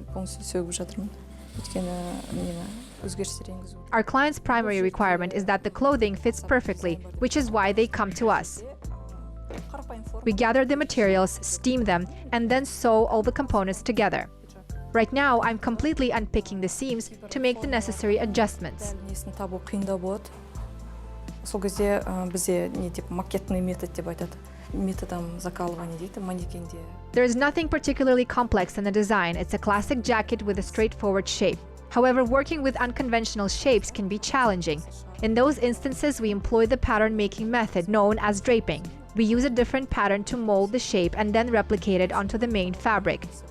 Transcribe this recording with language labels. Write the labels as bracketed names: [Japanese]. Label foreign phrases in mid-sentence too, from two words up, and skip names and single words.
[English] Our client's primary requirement is that the clothing fits perfectly, which is why they come to us. We gather the materials, steam them, and then sew all the components together. Right now, I'm completely unpicking the seams to make the necessary adjustments. [Kazakh] Сол кезде бізде не деп [Russian] макетный метод [Kazakh] деп айтады. [Russian] Методом закалывания [Kazakh] дейді, манекенде. [English] There is nothing particularly complex in the design. It's a classic jacket with a straightforward shape. However, working with unconventional shapes can be challenging. In those instances, we employ the pattern-making method known as draping. We use a different pattern to mold the shape and then replicate it onto the main fabric.